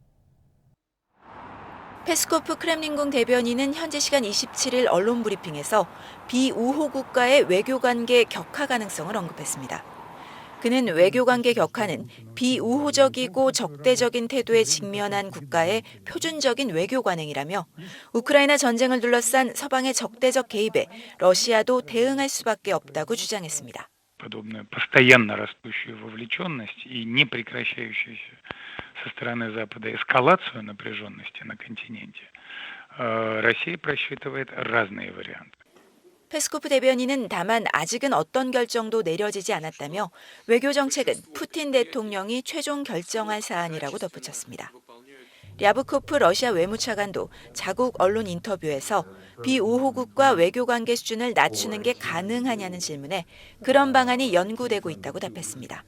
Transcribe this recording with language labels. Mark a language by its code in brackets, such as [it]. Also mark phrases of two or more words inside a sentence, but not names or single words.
[ko] 페스코프 크렘린궁 대변인은 현지 시간 27일 언론 브리핑에서 비우호 국가의 외교관계 격화 가능성을 언급했습니다. 그는 외교관계 격화는 비우호적이고 적대적인 태도에 직면한 국가의 표준적인 외교 관행이라며 우크라이나 전쟁을 둘러싼 서방의 적대적 개입에 러시아도 대응할 수밖에 없다고 주장했습니다. [ru] Подобную постоянно растущую вовлеченность и непрекращающуюся со стороны Запада эскалацию напряженности на континенте Россия просчитывает разные варианты. [ko] 페스코프 대변인은 다만 아직은 어떤 결정도 내려지지 않았다며 외교 정책은 푸틴 대통령이 최종 결정할 사안이라고 덧붙였습니다. 랴브코프 러시아 외무차관도 자국 언론 인터뷰에서 비우호국과 외교관계 수준을 낮추는 게 가능하냐는 질문에 그런 방안이 연구되고 있다고 답했습니다.